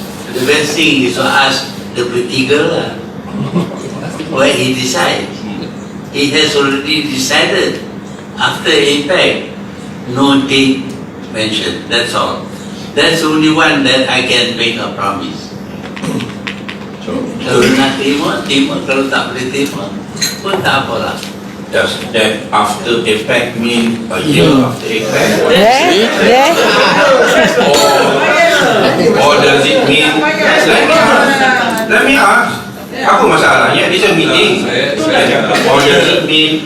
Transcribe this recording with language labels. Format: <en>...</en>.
<en>The best thing is to ask the pretty girl what he decides. He has already decided. After APEC, no date mentioned. That's all. That's the only one that I can make a promise.</en> <ms>Kalau nak terima. Kalau tak boleh terima, pun tak apalah.</ms> <en>Does that after APEC mean a year after APEC? Or does it mean? Let me ask.</en> <ms>Apa masalahnya?</ms> <en>It's a meeting. Or does it mean</en>